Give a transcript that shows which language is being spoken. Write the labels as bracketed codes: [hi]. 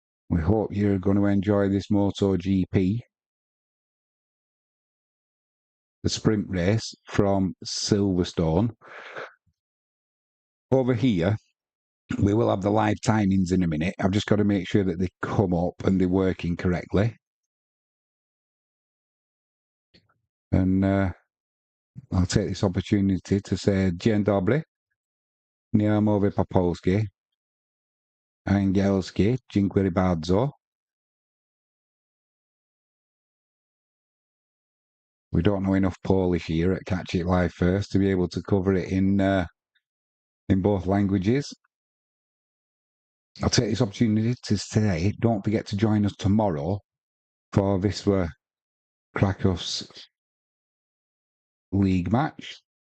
[en] We hope you're going to enjoy this Moto GP, the sprint race from Silverstone. Over here, we will have the live timings in a minute. I've just got to make sure that they come up and they're working correctly. And I'll take this opportunity to say [pl] Dzień dobry, nie mówię po polsku, angielski, dziękuję bardzo. [en] We don't know enough Polish here at Catch It Live First to be able to cover it in both languages. I'll take this opportunity to say, don't forget to join us tomorrow for Wisła Krakow's league match.